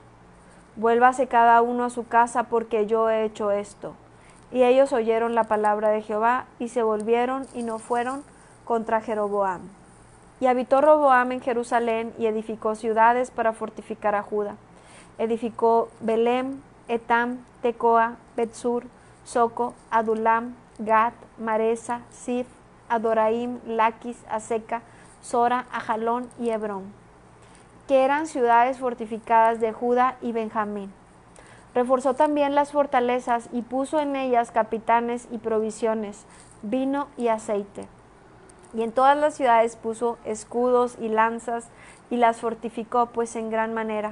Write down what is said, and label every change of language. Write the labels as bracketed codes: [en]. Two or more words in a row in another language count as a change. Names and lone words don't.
[es] Vuélvase cada uno a su casa, porque yo he hecho esto. Y ellos oyeron la palabra de Jehová, y se volvieron y no fueron contra Jeroboam. Y habitó Roboam en Jerusalén, y edificó ciudades para fortificar a Judá. Edificó Belem, Etam, Tecoa, Betsur, Soco, Adulam, Gat, Maresa, Sif, Adoraim, Laquis, Aseca, Sora, Ajalón y Hebrón, que eran ciudades fortificadas de Judá y Benjamín. Reforzó también las fortalezas y puso en ellas capitanes y provisiones, vino y aceite. Y en todas las ciudades puso escudos y lanzas y las fortificó pues en gran manera.